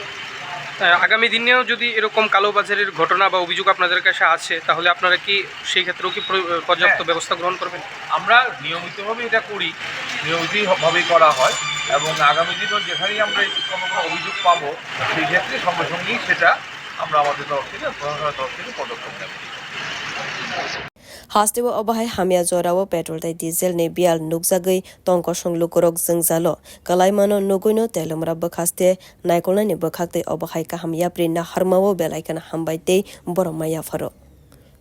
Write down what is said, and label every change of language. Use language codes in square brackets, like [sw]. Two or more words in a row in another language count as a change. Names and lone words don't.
[bn] আগামী দিনেও যদি এরকম কালোবাজারের ঘটনা বা অভিযোগ আপনাদের কাছে আছে তাহলে আপনারা কি সেই ক্ষেত্রেও কি পর্যাপ্ত ব্যবস্থা গ্রহণ করবেন? আমরা নিয়মিতভাবে এটা করি, নিয়মিতভাবেই করা হয় এবং আগামী দিনেও যেখানেই আমরা কোনো অভিযোগ পাবো সেই ক্ষেত্রে সঙ্গে সঙ্গেই সেটা আমরা আমাদের তরফ থেকে প্রশাসনের তরফ থেকে পদক্ষেপ নেব। [trp] Hastewo obahai hamya jorawo petrol te diesel ne bial nukjagai tongko songlukorok jengjalo kalaimano nugoino telomra bakhaste naikolna ne bakhakte obahai kaham yapri na harmawo belaikana hambaite boromaya faro.